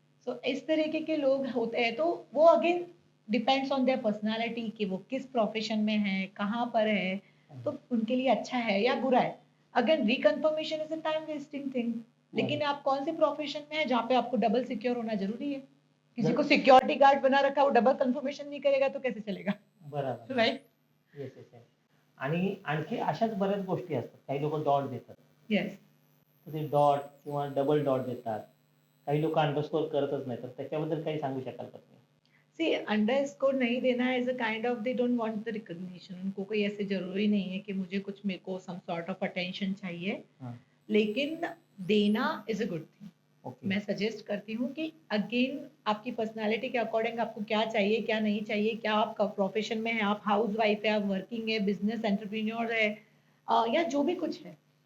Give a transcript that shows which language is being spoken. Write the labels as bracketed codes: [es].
[hi] सो इस तरीके के लोग होते हैं. तो वो [en] again depends on their personality [hi] कि वो किस प्रोफेशन में है, कहाँ पर है, तो उनके लिए अच्छा है या बुरा है. [en] Again reconfirmation is a time wasting thing. [hi] लेकिन आप कौन से प्रोफेशन में है जहाँ पे आपको डबल सिक्योर होना जरूरी है. किसी को सिक्योरिटी गार्ड बना रखा है, वो डबल कंफर्मेशन नहीं करेगा तो कैसे चलेगा. [mr] बरोबर. [en] Right. Yes yes yes. [mr] आणि आणखी अशाच बऱ्याच गोष्टी असतात. काही लोक डॉट देतात. येस. तर ते डॉट किंवा डबल डॉट देतात. काही लोक अंडरस्कोर करतच नाही. तर त्याच्याबद्दल काही सांगू शकाल का तुम्ही? [en] C underscore [hi] नहीं देना [en] As a kind of they don't want the recognition. [hi] उनको कोई ऐसे जरूरी नहीं है कि मुझे कुछ, मेरे को [en] some sort of attention [hi] चाहिए. हाँ. लेकिन देना [en] Is a good thing. Okay. [hi] मैं सजेस्ट करती हूँ कि अगेन आपकी पर्सनालिटी के अकॉर्डिंग आपको क्या चाहिए, क्या नहीं चाहिए, क्या आपका प्रोफेशन में है, आप हाउस वाइफ है, आप वर्किंग है, बिजनेस एंटरप्रेन्योर है, या जो भी कुछ है.